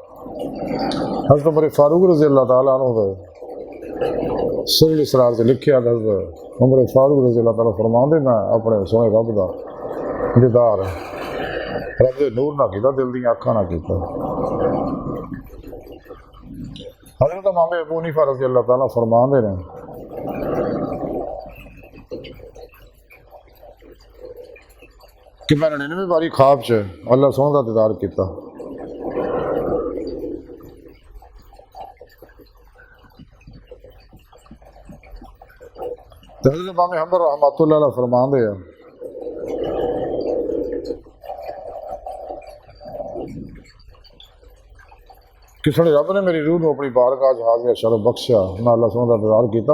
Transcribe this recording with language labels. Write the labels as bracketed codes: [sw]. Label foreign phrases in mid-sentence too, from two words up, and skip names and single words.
[pa] حضرت عمر فاروق [ar] رضی اللہ تعالیٰ عنہ [pa] دے سر الاسرار سے لکھیا، حضرت عمر فاروق [ar] رضی اللہ تعالیٰ [pa] فرماندے میں اپنے سونے رب دا دیدار رب دے نور نہ کیتا، دل دیاں اکھاں نہ کیتا۔ حضرت امام ابو حنیفہ [ar] رضی اللہ تعالیٰ [pa] فرماندے نے کہ میں 99 باری خواب چ اللہ سونے دا دیدار کیتا۔ حضرت امام حنبل [ar] رحمۃ اللہ علیہ [pa] فرماندے ہیں کہ سونے رب نے میری روح نو اپنی بارگاہ حاضر شرف بخشیا، میں اللہ سونے دا دیدار کیتا۔